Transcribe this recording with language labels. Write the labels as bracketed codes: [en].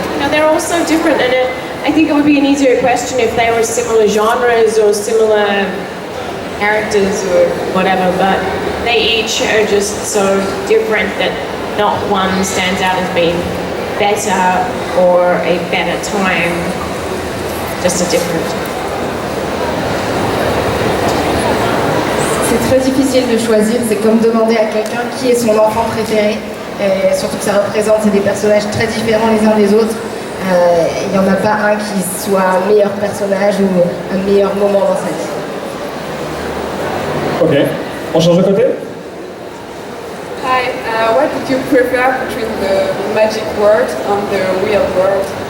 [en] You know, they're all so different, and I think it would be an easier question if they were similar genres or similar characters or whatever, but they each are just so different that not one stands out as being better or a better time, just a different. [fr] C'est très difficile de choisir, c'est comme demander à quelqu'un qui est son enfant préféré, et surtout que ça représente des personnages très différents les uns des autres. Il n'y en a pas un qui soit un meilleur personnage ou un meilleur moment dans sa vie. Ok, on change de côté? [en] Hi, what did you prefer between the magic world and the real world?